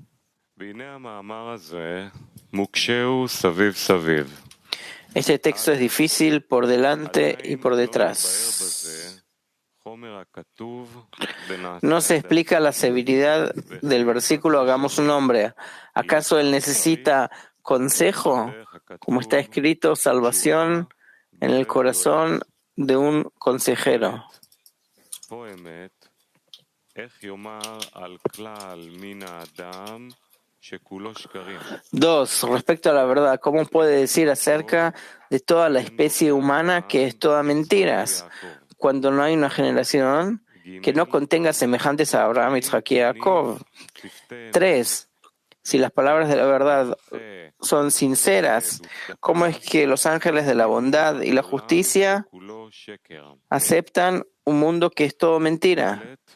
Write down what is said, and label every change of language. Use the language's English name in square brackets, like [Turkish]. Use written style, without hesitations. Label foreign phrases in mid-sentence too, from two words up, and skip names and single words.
[Spanish] Este texto es difícil por delante y por detrás. No se explica la severidad del versículo hagamos un hombre. ¿Acaso él necesita consejo? Como está escrito, salvación en el corazón de un consejero. [Hebrew] פה אמת, איך יאמר על כלל מין האדם שכולו שקרים. [Spanish] 2. Respecto a la verdad, ¿cómo puede decir acerca de toda la especie humana que es toda mentiras, cuando no hay una generación que no contenga semejantes a Abraham, Isaac y Jacob? 3. Si las palabras de la verdad son sinceras, ¿cómo es que los ángeles de la bondad y la justicia aceptan un mundo que es todo mentira?